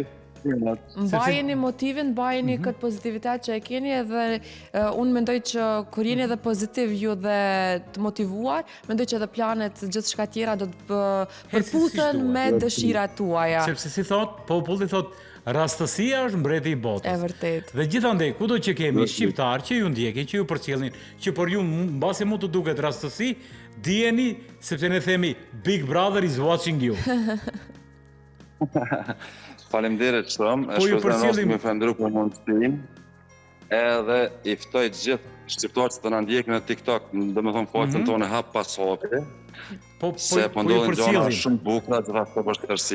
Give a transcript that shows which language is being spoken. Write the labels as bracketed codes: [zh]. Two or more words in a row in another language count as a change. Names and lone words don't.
[sq] Mbajeni motivin, mbajeni këtë pozitivitet që e keni edhe unë mendoj që kur jeni edhe pozitiv ju dhe të motivuar, mendoj që edhe planet gjithë shka tjera do të përputhen me dëshirat tuaja. Sepse si thot, populli thot, rastësia është mbreti i botës. E vërtet. Dhe gjithandej, kudo që kemi shqiptar që ju ndjekin, që ju përcjellin, që për ju mbasi mund të duket rastësi, dijeni sepse ne themi [en] Big Brother is watching you. [sq] Faleminderit shumë, e shpresoj të më falendëroj për mundësinë. Edhe i ftoj gjithë shqiptarët që na ndjekin në TikTok, domethënë faqen tonë hap pas hapi. Se po ndodhin gjëra shumë bukura që rreth vështirësi.